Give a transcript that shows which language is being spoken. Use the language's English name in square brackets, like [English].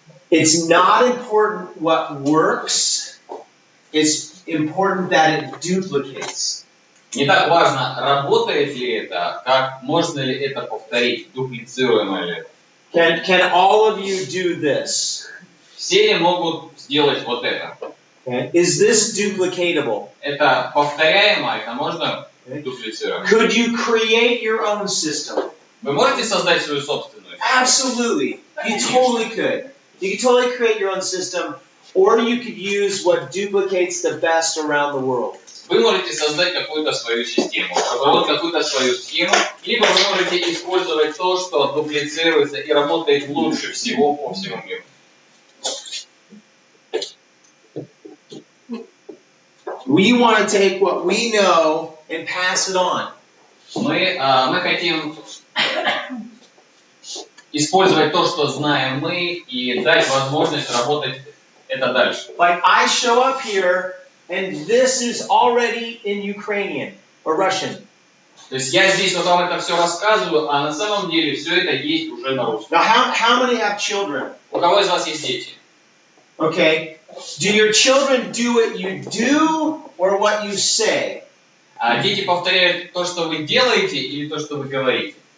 [English] It's not important what works. It's important that it duplicates. [Russian] Не так важно, работает ли это, как можно ли это повторить, дуплицируемо ли это. [English] Can all of you do this? [Russian] Все ли могут сделать вот это? [English] Okay. Is this duplicatable? [Russian] Это повторяемо, это можно дуплицировать. [English] Could you create your own system? [Russian] Вы можете создать свою собственную? [English] Absolutely. You totally could. You could totally create your own system, or you could use what duplicates the best around the world. [Russian] Вы можете создать какую-то свою систему, какую-то свою схему, либо вы можете использовать то, что дуплицируется и работает лучше всего по всему миру. [English] We want to take what we know and pass it on. [Russian] Мы хотим использовать то, что знаем мы, и дать возможность работать это дальше. [English] Like I show up here, and this is already in Ukrainian or Russian. [Russian] То есть я здесь вот вам это все рассказываю, а на самом деле все это есть уже на русском. [English] Now, how many have children? [Russian] У кого из вас есть дети? [English] Okay. Do your children do what you do or what you say? [Russian] А дети повторяют то, что вы делаете, или то, что вы говорите?